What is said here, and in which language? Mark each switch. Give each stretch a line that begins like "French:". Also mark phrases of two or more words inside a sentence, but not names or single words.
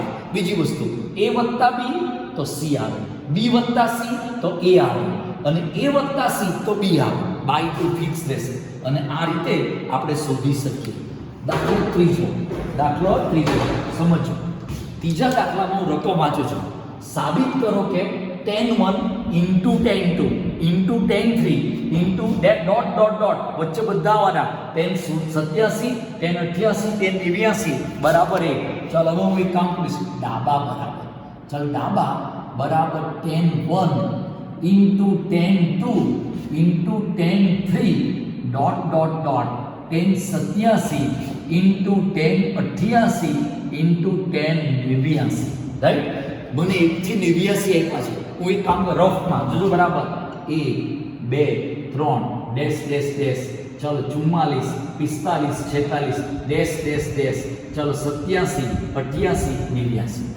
Gujarati: બીજી વસ્તુ A વત્તા B તો C આવે, B વત્તા C તો A આવે અને A વત્તા C તો B આવે. બાય 2 ફિક્સ રહેશે અને આ રીતે આપણે શોધી શકીએ. દાખલો ત્રીજો સમજો. ત્રીજા દાખલામાં હું રકમ વાંચું છું. સાબિત કરો કે
English: tan 1 into tan 2 into tan 3 into that dot
Gujarati: વચ્ચે બધા આવવાના
English: tan 87 tan 88 tan 89
Gujarati: બરાબર 1. ચાલો હવે હું એક કામ કરીશ. ડાબા બરાબર ચાલો ડાબા બરાબર
English: tan 1 into tan 2 into tan 3 dot tan 87 into tan 88 into tan 89.
Gujarati: રાઈટ. મને 1 થી 89 આપ્યા છે. હું એક કામ રફમાં જોજો બરાબર 1 2 3 ડેશ ડેશ ડેશ ચાલો 44 45 46 ડેશ ડેશ ડેશ ચાલો 87 88 89.